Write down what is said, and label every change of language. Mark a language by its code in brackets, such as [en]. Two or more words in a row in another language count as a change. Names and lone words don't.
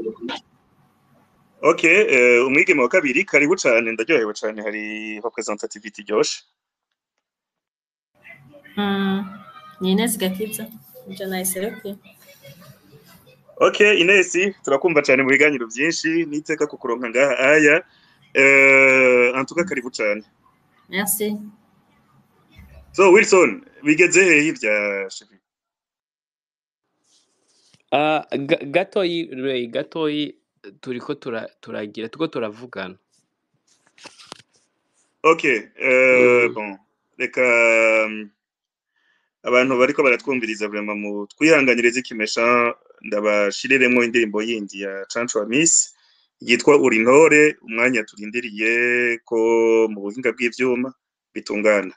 [rn] Ok, umwigeme wa kabiri karibu cane, ndaryohewe cane, hari representativity ryoshe. Ni Ines Gakiza, je nayiserukiye. Ok, Ines, turakumva cane mu biganiro vyinshi, niteka kukuronka ngaha aya. [fr] En tout cas [rn] karibu cane. [fr] Merci. [rn] So Wilson, bigeze hehe ivya Chevi? Gatoyi turiko turagira tuko turavugana. Ok, bon, reka abantu bariko baratwumviriza vraiment mu twihanganiriza ikimesha, ndabashiriremwo indirimbo yindi ya Chancho wa Miss yitwa Uri Intore, umwanya turindiriye ko mu buhinga bw'ivyuma bitungana.